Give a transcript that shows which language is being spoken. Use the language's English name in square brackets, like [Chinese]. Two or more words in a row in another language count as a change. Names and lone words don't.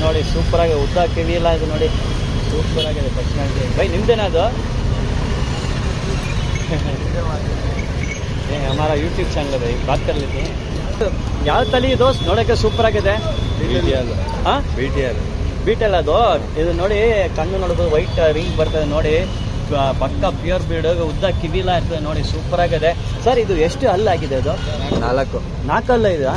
[Kannada] ಸೂಪರ್ ಆಗಿದೆ, ಉದ್ದ ಕಿವಿ ಇಲ್ಲ ಇದು ನೋಡಿ, ಸೂಪರ್ ಆಗಿದೆ ಪರ್ಸನಾಲಿಟಿ. ಬೈ ನಿಮ್ದೇನಾ ಅದು? [Hindi] हमारा यूट्यूब चैनल है, बात कर लेते हैं. [Kannada] ಯಾವ ತಳಿ ಇದು ನೋಡಕ್ಕೆ ಸೂಪರ್ ಆಗಿದೆ? ಬೀಟೆಲ್ ಅದು. ಇದು ನೋಡಿ ಕಣ್ಣು ನೋಡೋದು [English] white ring [Kannada] ಬರ್ತದೆ ನೋಡಿ, ಪಕ್ಕ [English] pure breed, [Kannada] ಉದ್ದ ಕಿವಿಲ ಇರ್ತದೆ ನೋಡಿ, ಸೂಪರ್ ಆಗಿದೆ. ಸರ್ ಇದು ಎಷ್ಟು ಹಲ್ಲಾಗಿದೆ? ಅದು 4 ಹಲ್ಲ ಇದೆ.